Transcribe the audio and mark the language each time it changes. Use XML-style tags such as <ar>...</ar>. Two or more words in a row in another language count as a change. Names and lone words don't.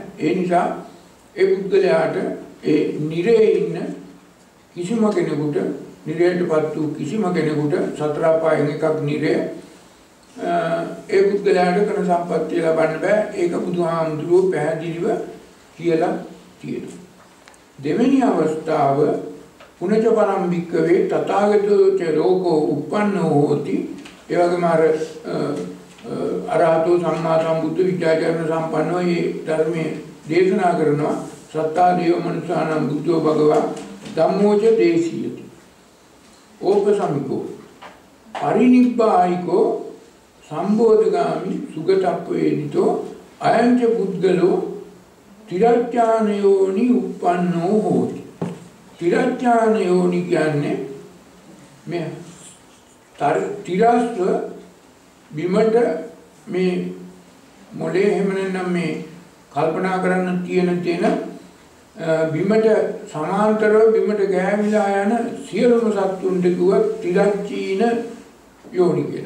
<si>ඒ නිසා ඒ පුද්ගලයාට ඒ නිරේ ඉන්න කිසිම කෙනෙකුට නිරේටපත් වූ කිසිම කෙනෙකුට සතර අපායන් එකක් නිරේ ඒ පුද්ගලයාට කරන සම්පත්තිය ලබන්න බෑ. ඒක බුදුහාමුදුරුවෝ පැහැදිලිව කියලා තියෙනවා. දෙවෙනි අවස්ථාව</si> <pi>පුනච පරම් භික්කවේ තථාගතෝ ච ලෝකෝ uppannෝ හෝති.</pi> <si>ඒ වගේම</si> <pi>අරහතෝ සම්මා සම්බුද්ධ විද්‍යාචරණ සම්පන්නෝ</pi> <si>මේ ධර්මයේ දේශනා කරනවා.</si> <pi>සත්තා දේව මනුසානම් බුද්ධෝ භගවා ධම්මෝච දේශීයති. ඕපසමිකෝ පරිනිබ්බායිකෝ සම්බෝධගාමි සුගතප්පවේදිතෝ අයංච පුද්ගලෝ තිරච්ඡානයෝනි uppannෝ හෝති.</pi> <si>තිරච්ඡානයෝනි කියන්නේ මේ තිරස්ව බිමට මේ මොලේ එහෙම නැත්නම් මේ කල්පනා කරන්න තියෙන බිමට සමාන්තරව බිමට ගෑවිලා යන සියලුම සත්තුන්ට කිව්වත් තිරච්චීන යෝනි කියලා.</si>